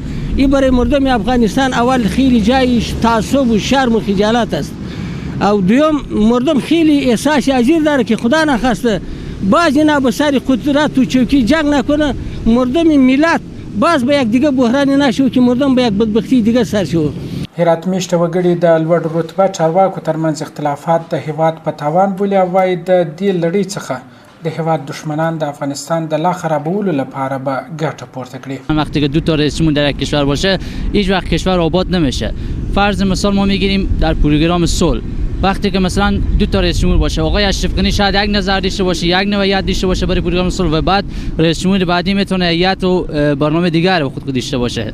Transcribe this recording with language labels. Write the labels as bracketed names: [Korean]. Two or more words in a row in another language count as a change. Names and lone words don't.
[Persian] این برای مردم افغانستان اول خیلی جای تعصب و شرم و خجالت است. او دوم مردم خیلی احساس عزیز داره که خدا نخواسته باز اینا به سر قدرت و چوکی جنگ نکنه، مردم ملت باز به یک دیگه بحران نشو که مردم به یک بدبختی دیگه سر شو. [Pashto] هرات میشته وګړي د لوړ رتبه چارواکو ترمنځ اختلافات د هیواد په تاوان بولي او وايي د دې لړۍ څخه د هیواد دشمنان د افغانستان د لا خرابولو لپاره به ګټه پورته کړي. [Persian] وقتی که 2 تا رئیس جمهور در یک کشور باشه هیچ وقت کشور آباد نمیشه. فرض مثال ما میگیریم در پروگرام صلح وقتی که مثلا 2 تا رئیس جمهور باشه، آقای اشرف غنی شاید یک نظر داشته باشه، یک نوعیت داشته باشه برای پروگرام صلح و بعد رئیس جمهور بعدی میتونه هیئت و برنامه دیگر رو خود داشته باشه.